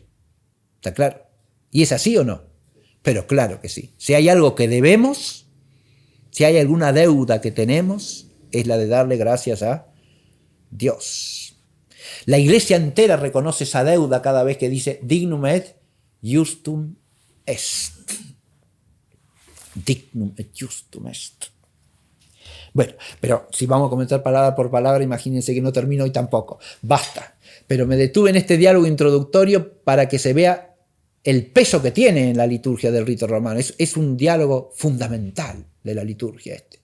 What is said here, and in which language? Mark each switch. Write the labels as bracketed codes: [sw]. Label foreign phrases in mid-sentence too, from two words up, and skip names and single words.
[es] ¿Está claro? ¿Y es así o no? Pero claro que sí. Si hay algo que debemos, si hay alguna deuda que tenemos, es la de darle gracias a Dios. La iglesia entera reconoce esa deuda cada vez que dice [la] dignum et justum est. Dignum et justum est. [es] Bueno, pero si vamos a comentar palabra por palabra, imagínense que no termino hoy tampoco. Basta. Pero me detuve en este diálogo introductorio para que se vea el peso que tiene en la liturgia del rito romano. Es un diálogo fundamental de la liturgia este.